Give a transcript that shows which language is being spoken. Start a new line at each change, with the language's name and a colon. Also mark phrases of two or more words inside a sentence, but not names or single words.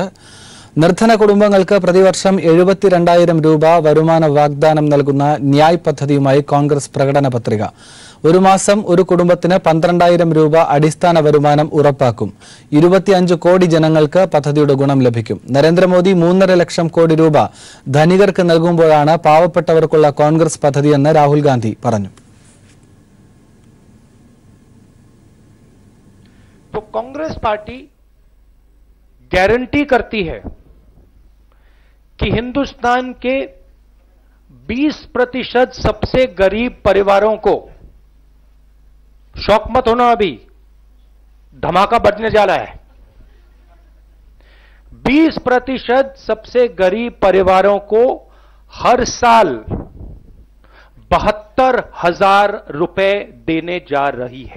Malayalam: നിർധന കുടുംബങ്ങൾക്ക് പ്രതിവർഷം 72,000 രൂപ വരുമാന വാഗ്ദാനം നൽകുന്ന ന്യായ് പദ്ധതിയുമായി കോൺഗ്രസ് പ്രകടന പത്രിക. ഒരു മാസം ഒരു കുടുംബത്തിന് 12,000 രൂപ അടിസ്ഥാന വരുമാനം ഉറപ്പാക്കും. 25 കോടി ജനങ്ങൾക്ക് പദ്ധതിയുടെ ഗുണം ലഭിക്കും. നരേന്ദ്രമോദി 3.5 ലക്ഷം കോടി രൂപ ധനികർക്ക് നൽകുമ്പോഴാണ് പാവപ്പെട്ടവർക്കുള്ള കോൺഗ്രസ് പദ്ധതിയെന്ന് രാഹുൽ ഗാന്ധി പറഞ്ഞു.
Hindi: तो कांग्रेस पार्टी गारंटी करती है कि हिंदुस्तान के 20% सबसे गरीब परिवारों को, शौक मत होना, अभी धमाका बढ़ने जा रहा है, 20% सबसे गरीब परिवारों को हर साल 72,000 रुपए देने जा रही है.